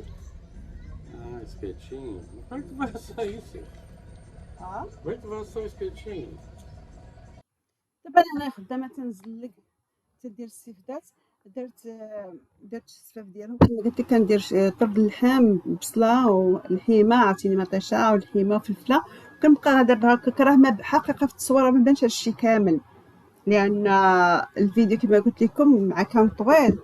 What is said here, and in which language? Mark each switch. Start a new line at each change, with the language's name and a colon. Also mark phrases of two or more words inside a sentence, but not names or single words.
Portuguese: Ah, espetinho? Como é que vai assar isso? Como é que vai assar o espetinho?
Arabic: دابا انا خدامه تنزل لك تدير السيفدات. درت السفاف ديالهم كما قلت لك. كندير طرد اللحم، بصله والحيمه، عرفتيني مطيشه والحيمه وفلفله. كنبقى دابا هكاك، راه ما حقيقه في التصويره ما بانش هادشي كامل، لان الفيديو كما قلت لكم مع كان طويل.